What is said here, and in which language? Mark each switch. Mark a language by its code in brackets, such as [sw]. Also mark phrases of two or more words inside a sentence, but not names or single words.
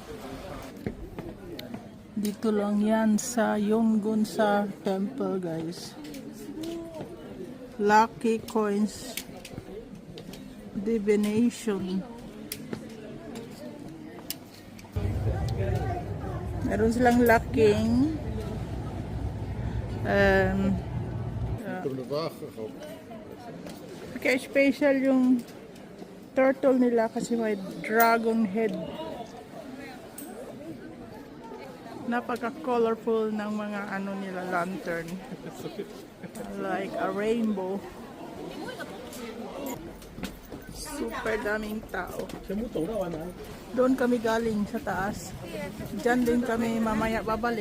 [tl] Dito lang yan sa Yonggong sa temple guys. [en] Lucky coins divination. [tl] Meron silang laking [nl] Kom de wagen op. [tl] kaya special yung turtle nila kasi may dragon head. Napaka-colorful ng mga ano nila lantern. [en] Like a rainbow. [tl] Super daming tao. Doon kami galing sa taas. Diyan din kami mamaya babalik.